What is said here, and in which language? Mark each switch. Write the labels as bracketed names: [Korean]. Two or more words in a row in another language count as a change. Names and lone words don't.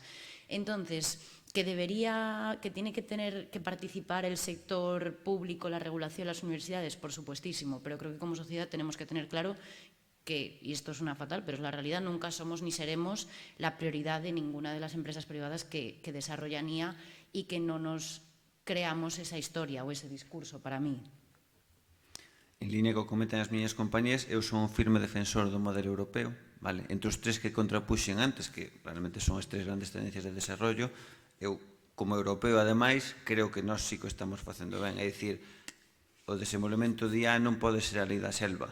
[Spanish] Entonces, que tiene que tener que participar el sector público, la regulación, las universidades, por supuestísimo, pero creo que como sociedad tenemos que tener claro que, y esto suena fatal, pero es la realidad, nunca somos ni seremos la prioridad de ninguna de las empresas privadas que desarrollan IA y que no nos creamos esa historia o ese discurso, para mí. [Galician] En línea co comentan as miñas compañías, eu son un firme defensor do modelo europeo, vale? Entre os tres que contrapuxen antes, que realmente son as tres grandes tendencias de desarrollo, eu, como europeo, ademais, creo que nós sí que estamos facendo ben. É dicir, o desenvolvemento de IA non pode ser a lei da selva.